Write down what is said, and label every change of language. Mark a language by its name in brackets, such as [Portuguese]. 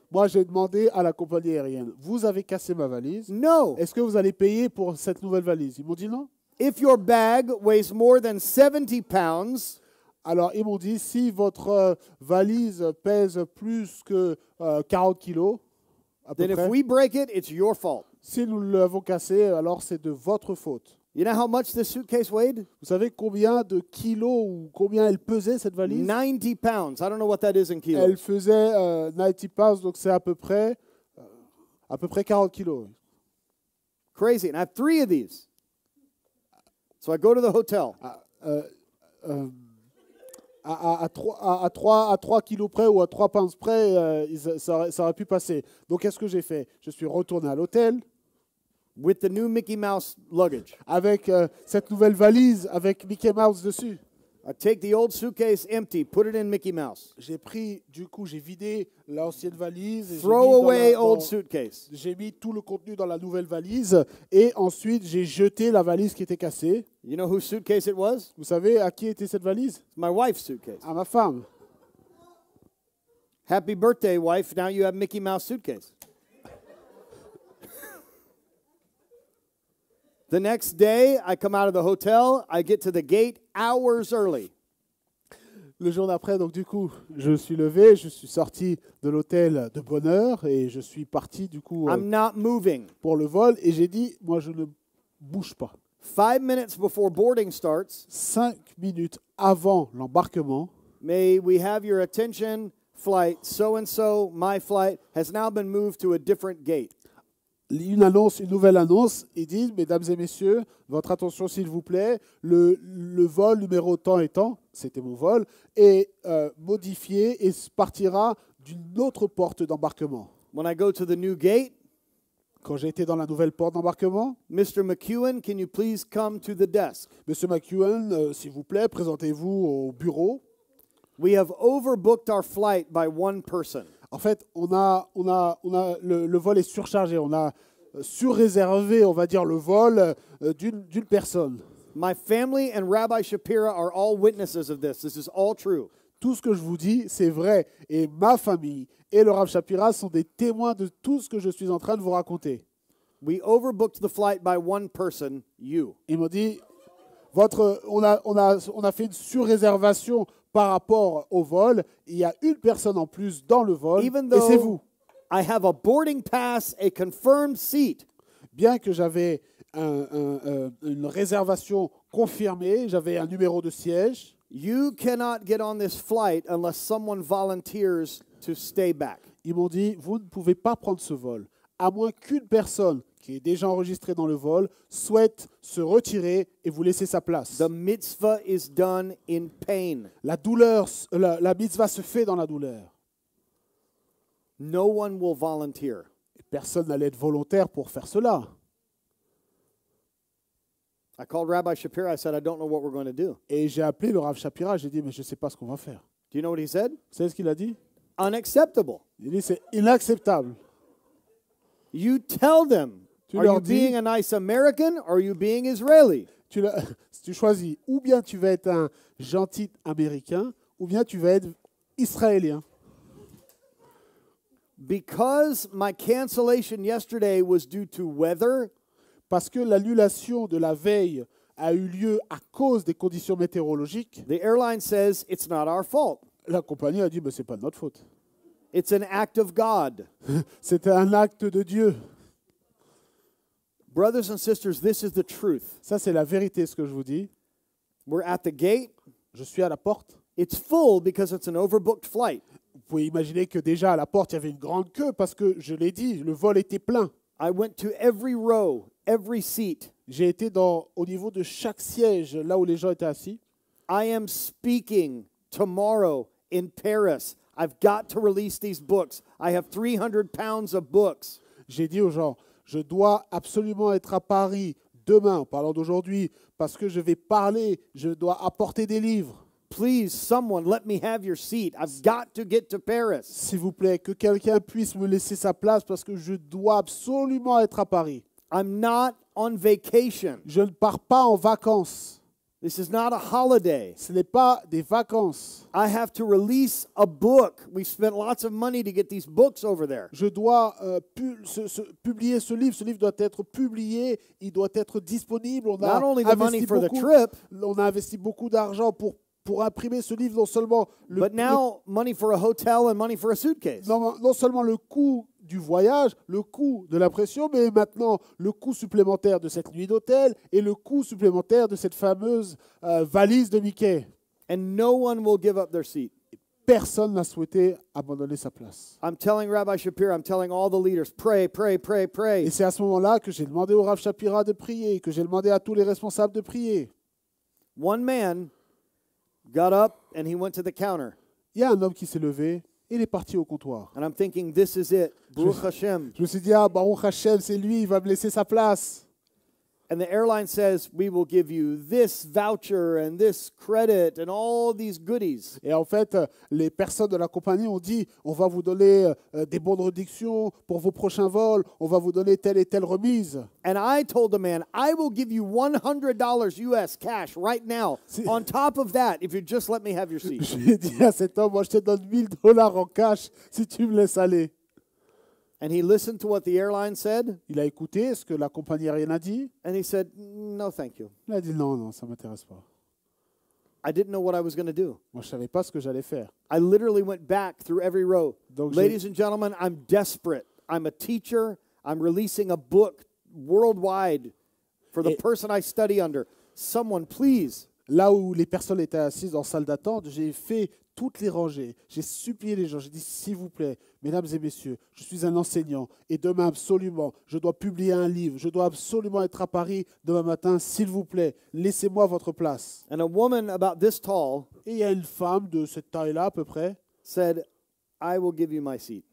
[French] Moi, j'ai demandé à la compagnie aérienne, vous avez cassé ma valise. [English] No. [French] Est-ce que vous allez payer pour cette nouvelle valise? Ils m'ont dit non. [English] If your bag weighs more than 70 pounds, [French] Alors, ils m'ont dit, si votre valise pèse plus que 40 kilos, à peu [English] then if [French] près, [English] we break it, it's your fault. [French] si nous l'avons cassé, alors c'est de votre faute. [English] You know how much this suitcase weighed? [French] Vous savez combien de kilos ou combien elle pesait, cette valise? [English] 90 pounds. I don't know what that is in [French] Elle [English] kilos. [French] faisait 90 pounds, donc c'est à peu près 40 kilos. [English] Crazy. And I have 3 of these. So I go to the hotel. [French] À 3 kilos près ou à 3 pounds près, ça aurait pu passer. Donc, qu'est-ce que j'ai fait? Je suis retourné à l'hôtel [English] With the new Mickey Mouse luggage. [French] avec cette nouvelle valise avec Mickey Mouse dessus. [English] I take the old suitcase empty, put it in Mickey Mouse. [French] J'ai vidé l'ancienne valise. Et [English] Throw away old suitcase. [French] j'ai mis tout le contenu dans la nouvelle valise. Et ensuite, j'ai jeté la valise qui était cassée. [English] You know whose suitcase it was? [French] Vous savez à qui était cette valise? [English] It's my wife's suitcase. [French] À ma femme. [English] Happy birthday, wife. Now you have Mickey Mouse suitcase. The next day, I come out of the hotel. I get to the gate hours early. [French] Le jour d'après, donc du coup, je suis levé, je suis sorti de l'hôtel de bonne heure et je suis parti du coup [English] I'm not moving. [French] pour le vol et j'ai dit, moi je ne bouge pas. [English] 5 minutes before boarding starts, [French] 5 minutes avant l'embarquement, [English] may we have your attention? Flight so-and-so, my flight, has now been moved to a different gate. [French] une nouvelle annonce, ils disent, mesdames et messieurs, votre attention s'il vous plaît, le vol numéro tant et tant, c'était mon vol, est modifié et partira d'une autre porte d'embarquement. [English] When I go to the new gate, [French] Quand j'ai été dans la nouvelle porte d'embarquement, [English] Mr. McEwen, can you please come to the desk? [French] Monsieur McEwen, s'il vous plaît, présentez-vous au bureau. [English] We have overbooked our flight by one person. [French] En fait, le vol est surchargé. On a surréservé, on va dire, le vol d'une personne. [English] My family and Rabbi Shapira are all witnesses of this. This is all true. [French] Tout ce que je vous dis, c'est vrai. Et ma famille et le Rav Shapira sont des témoins de tout ce que je suis en train de vous raconter. [English] We overbooked the flight by one person, you. [French] Ils m'ont dit, on a fait une surréservation par rapport au vol. Il y a une personne en plus dans le vol, [English] Even [French] et c'est vous. [English] though I have a boarding pass, a confirmed seat, [French] Bien que j'avais une réservation confirmée, j'avais un numéro de siège, [English] you cannot get on this flight unless someone volunteers to stay back. [French] ils m'ont dit, vous ne pouvez pas prendre ce vol, à moins qu'une personne qui est déjà enregistrée dans le vol souhaite se retirer et vous laisser sa place. [English] The mitzvah is done in pain. [French] La douleur, la mitzvah se fait dans la douleur. [English] No one will volunteer. [French] Et personne n'allait être volontaire pour faire cela. [English] I called Rabbi Shapira. I said, I don't know what we're going to do. [French] Et j'ai appelé le Rav Shapira, j'ai dit, mais je ne sais pas ce qu'on va faire. [English] Do you know what he said? [French] Vous savez ce qu'il a dit? [English] Unacceptable. [French] Il dit, c'est inacceptable. [English] You tell them, [French] Tu [English] are [French] leur [English] you [French] dis- [English] being a nice American or are you being Israeli? [French] Tu choisis, ou bien tu vas être un gentil Américain, ou bien tu vas être Israélien. [English] Because my cancellation yesterday was due to weather, [French] Parce que l'annulation de la veille a eu lieu à cause des conditions météorologiques, [English] the airline says it's not our fault. [French] la compagnie a dit, c'est pas de notre faute. [English] It's an act of God. [French] C'était un acte de Dieu. [English] Brothers and sisters, this is the truth. [French] Ça, c'est la vérité, ce que je vous dis. [English] We're at the gate. [French] Je suis à la porte. [English] It's full because it's an overbooked flight. [French] Vous pouvez imaginer que déjà à la porte, il y avait une grande queue parce que, je l'ai dit, le vol était plein. [English] I went to every row, every seat. [French] J'ai été au niveau de chaque siège, là où les gens étaient assis. [English] I am speaking tomorrow in Paris. I've got to release these books. I have 300 pounds of books. [French] J'ai dit aux gens, je dois absolument être à Paris demain, en parlant d'aujourd'hui, parce que je vais parler, je dois apporter des livres. [English] Please, someone, let me have your seat. I've got to get to Paris. [French] S'il vous plaît, que quelqu'un puisse me laisser sa place parce que je dois absolument être à Paris. [English] I'm not on vacation. [French] Je ne pars pas en vacances. [English] This is not a holiday. [French] Ce n'est pas des vacances. [English] I have to release a book. We spent lots of money to get these books over there. [French] Je dois publier ce livre. Ce livre doit être publié. Il doit être disponible. On [English] Not only the money for the trip, [French] on a investi beaucoup d'argent pour imprimer ce livre. Non seulement [English] but now money for a hotel and money for a suitcase. [French] non seulement le coût du voyage, le coût de l'impression, mais maintenant le coût supplémentaire de cette nuit d'hôtel et le coût supplémentaire de cette fameuse valise de Mickey. [English] And no one will give up their seat. [French] Personne n'a souhaité abandonner sa place. [English] I'm telling Rabbi Shapira, I'm telling all the leaders, pray, pray, pray, pray. [French] Et c'est à ce moment-là que j'ai demandé au Rav Shapira de prier, que j'ai demandé à tous les responsables de prier. [English] One man got up and he went to the counter. [French] Il y a un homme qui s'est levé et il est parti au comptoir. [English] And I'm thinking, this is it. [Hebrew] Baruch Hashem. [French] Je me suis dit, [Hebrew] Baruch Hashem, [French] c'est lui, il va me laisser sa place. [English] And the airline says, we will give you this voucher and this credit and all these goodies. [French] Et en fait, les personnes de la compagnie ont dit, on va vous donner des bons de réduction pour vos prochains vols, on va vous donner telle et telle remise. [English] And I told the man, I will give you $100 US cash right now. On top of that, if you just let me have your seat. [French] J'ai dit à cet homme, moi je te donne $1000 en cash si tu me laisses aller. [English] And he listened to what the airline said. [French] Il a écouté ce que la compagnie aérienne a dit. [English] And he said, no, thank you. [French] Il a dit, non, ça ne m'intéresse pas. [English] I didn't know what I was going to do. [French] Moi, je ne savais pas ce que j'allais faire. [English] I literally went back through every row. [French] Donc, [English] Ladies and gentlemen, I'm desperate. I'm a teacher. I'm releasing a book worldwide for the person I study under. Someone, please. [French] Là où les personnes étaient assises en salle d'attente, j'ai fait toutes les rangées. J'ai supplié les gens. J'ai dit, s'il vous plaît, mesdames et messieurs, je suis un enseignant et demain, absolument, je dois publier un livre. Je dois absolument être à Paris demain matin. S'il vous plaît, laissez-moi votre place. [English] And a woman about this tall [French] Et il y a une femme de cette taille-là à peu près. [English] said, I will give you my seat.